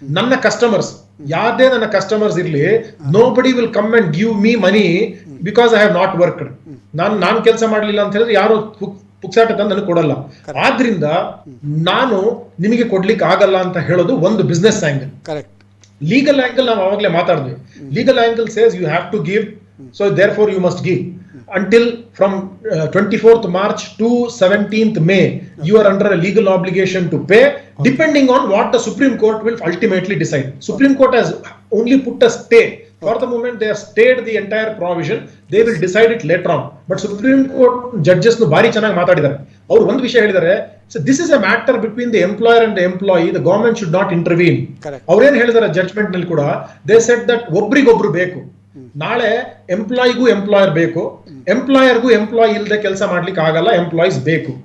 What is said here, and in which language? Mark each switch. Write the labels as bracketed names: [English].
[Kannada] ನನ್ನ ಕಸ್ಟಮರ್ಸ್ ಯಾವ್ದೇ ನನ್ನ ಕಸ್ಟಮರ್ಸ್ ಇರ್ಲಿ, [English] Nobody will come and give me money because I have not worked. [Kannada] ನಾನು ಕೆಲಸ ಮಾಡ್ಲಿಲ್ಲ ಅಂತ ಹೇಳಿದ್ರೆ ಯಾರು ಪುಕ್ಸಾಟ ತಂದು ನನಗೆ ಕೊಡಲ್ಲ. ಆದ್ರಿಂದ ನಾನು ನಿಮಗೆ ಕೊಡ್ಲಿಕ್ಕೆ ಆಗಲ್ಲ ಅಂತ ಹೇಳೋದು ಒಂದು ಬಿಸ್ನೆಸ್ ಆಂಗಲ್. [English] legal angle [Kannada] ನಾವು ಅವಾಗಲೇ ಮಾತಾಡಿದ್ವಿ. [English] Legal angle says you have to give, so therefore you must give. Until from 24th March to 17th May you are under a legal obligation to pay, depending on what the Supreme Court will ultimately decide. Supreme Court has only put a stay. For the moment they have stayed the entire provision. They will decide it later on. But Supreme Court judges [Kannada] nu bari chanagi maatadidare. ಅವರು ಒಂದು ವಿಷಯ ಹೇಳಿದ್ದಾರೆ, [English] so this is a matter between the employer and the employee. The government should not intervene. [Kannada] ಅವ್ರೇನ್ ಹೇಳಿದಾರೆ judgment ನಲ್ಲಿ ಕೂಡ, [English] they said that [Kannada] ಒಬ್ರಿಗೊಬ್ರು ಬೇಕು. ನಾಳೆ ಎಂಪ್ಲಾಯಿಗೂ ಎಂಪ್ಲಾಯರ್ ಬೇಕು, ಎಂಪ್ಲಾಯರ್ಗೂ ಎಂಪ್ಲಾಯಿ ಇಲ್ಲದೆ ಕೆಲಸ ಮಾಡ್ಲಿಕ್ಕೆ ಆಗಲ್ಲ, ಎಂಪ್ಲಾಯೀಸ್ ಬೇಕು.